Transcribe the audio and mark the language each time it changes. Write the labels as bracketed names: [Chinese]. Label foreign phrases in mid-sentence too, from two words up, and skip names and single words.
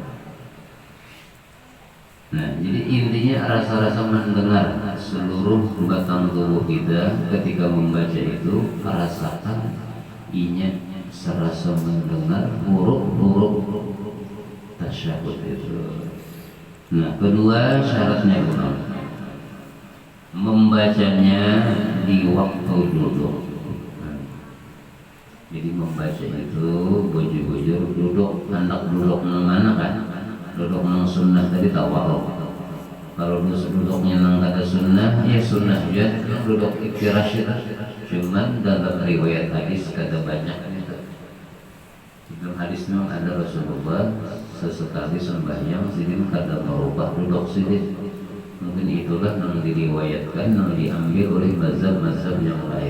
[Indonesian] Nah, jadi intinya rasa-rasa mendengar seluruh batang tubuh kita ketika membaca itu rasakan inya serasa mendengar huruf-huruf tasyahud itu. Nah, kedua syaratnya benar membacanya di waktu duduk. [Banjar] Jadi membaca itu bujur-bujur duduk, hendak duduk nang mana kan? [Indonesian] Duduk nang sunnah tadi tawarruk. Kalau duduknya nang kata sunnah, ya sunnah juga duduk iftirash itu. Cuman dalam riwayat hadis kata banyak itu. Dalam hadis memang ada Rasulullah sesekali sembahyang sidin kata merubah duduk sidin. Mungkin itulah yang diriwayatkan, yang diambil oleh mazhab-mazhab yang lain.